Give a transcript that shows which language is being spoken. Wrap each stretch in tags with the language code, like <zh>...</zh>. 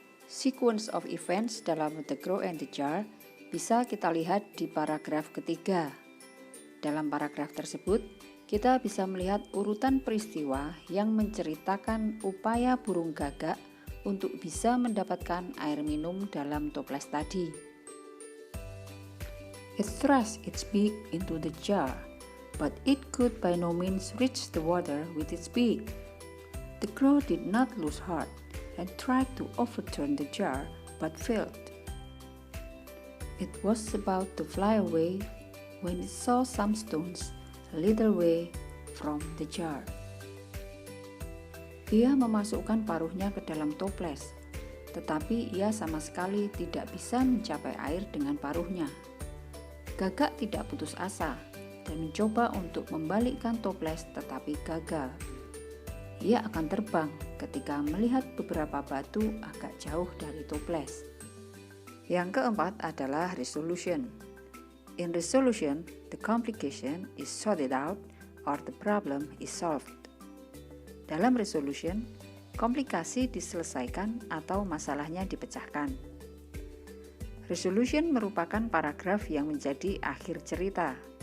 <id>Sequence of events dalam The Crow and the Jar bisa kita lihat di paragraf ketiga. Dalam paragraf tersebut, kita bisa melihat urutan peristiwa yang menceritakan upaya burung gagak untuk bisa mendapatkan air minum dalam toples tadi.</id> <en>It thrust its beak into the jar, but it could by no means reach the water with its beak. The crow did not lose heart and tried to overturn the jar, but failed. It was about to fly away when it saw some stones a little way from the jar.</en> <id>Ia memasukkan paruhnya ke dalam toples, tetapi ia sama sekali tidak bisa mencapai air dengan paruhnya. Gagak tidak putus asa dan mencoba untuk membalikkan toples, tetapi gagal. Ia akan terbang ketika melihat beberapa batu agak jauh dari toples. Yang keempat adalah resolution.</id> <en>In resolution, the complication is sorted out or the problem is solved.</en> <id>Dalam resolution, komplikasi diselesaikan atau masalahnya dipecahkan. Resolution merupakan paragraf yang menjadi akhir cerita.</id>